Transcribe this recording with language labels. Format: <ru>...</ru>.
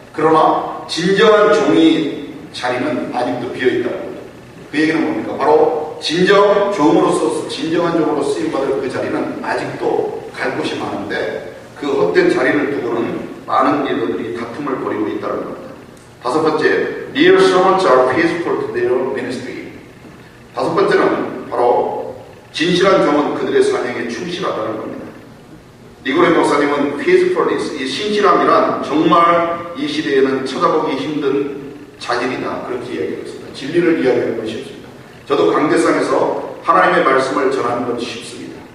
<ko>그러나 진정한 종이 자리는 아직도 비어있다는 거죠. 그 얘기는 뭡니까? 바로 진정한 종으로 쓰임받을 그 자리는 아직도 갈 곳이 많은데 그 헛된 자리를 두고는 많은 리더들이 다툼을 벌이고 있다는 겁니다. 다섯 번째,</ko> <en>real servants are faithful to their ministry.</en> <ko>다섯 번째는 바로 진실한 종은 그들의 사명에 충실하다는 겁니다. 니고레 목사님은 faithfulness, 이 신실함이란 정말 이 시대에는 찾아보기 힘든 자질이다, 그렇게 이야기했습니다. 진리를 이야기하는 건 쉽습니다. 저도 강대상에서 하나님의 말씀을 전하는 건 쉽습니다.</ko>